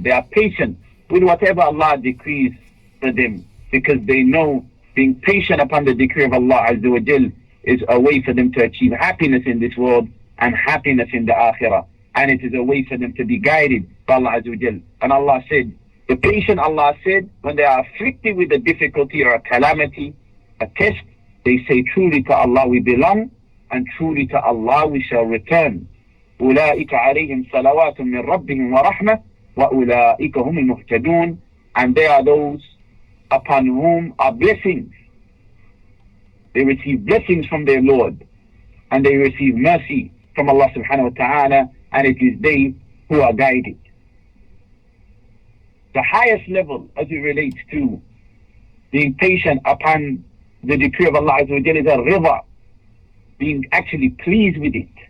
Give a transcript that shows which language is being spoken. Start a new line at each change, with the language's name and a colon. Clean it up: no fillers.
English: They are patient with whatever Allah decrees for them, because they know being patient upon the decree of Allah Azza wa Jal is a way for them to achieve happiness in this world and happiness in the akhirah. And it is a way for them to be guided by Allah Azza wa Jal. And Allah said, the patient, Allah said, when they are afflicted with a difficulty or a calamity, a test, they say, truly to Allah we belong, and truly to Allah we shall return.
Arabic: أولئك عليهم صلوات من ربهم ورحمة وأولئك هم المهتدون.
English: And they are those upon whom are blessings. They receive blessings from their Lord, and they receive mercy from Allah subhanahu wa ta'ala, and it is they who are guided. The highest level as it relates to being patient upon the decree of Allah Azza wa Jalla is al-rida, being actually pleased with it.